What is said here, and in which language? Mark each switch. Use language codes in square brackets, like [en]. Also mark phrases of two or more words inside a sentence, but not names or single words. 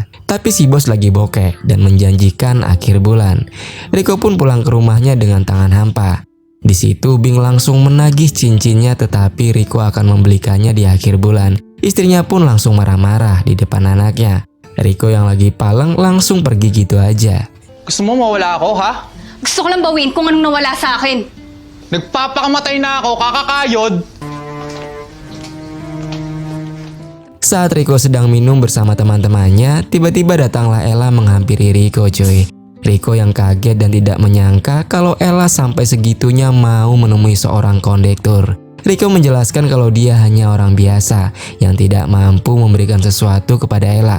[id] Tapi si bos lagi bokeh dan menjanjikan akhir bulan. Rico pun pulang ke rumahnya dengan tangan hampa. Di situ Bing langsung menagih cincinnya, tetapi Rico akan membelikannya di akhir bulan. Istrinya pun langsung marah-marah di depan anaknya. Rico yang lagi paleng langsung pergi gitu aja. [tl] Gusto mo mawala ako, ha? Gusto ko lang bawiin kung anong nawala sa akin. Nagpapakamatay na ako, kakakayod! [id] Saat Rico sedang minum bersama teman-temannya, tiba-tiba datanglah Ella menghampiri Rico, cuy. Rico yang kaget dan tidak menyangka kalau Ella sampai segitunya mau menemui seorang kondektur. Rico menjelaskan kalau dia hanya orang biasa yang tidak mampu memberikan sesuatu kepada Ella.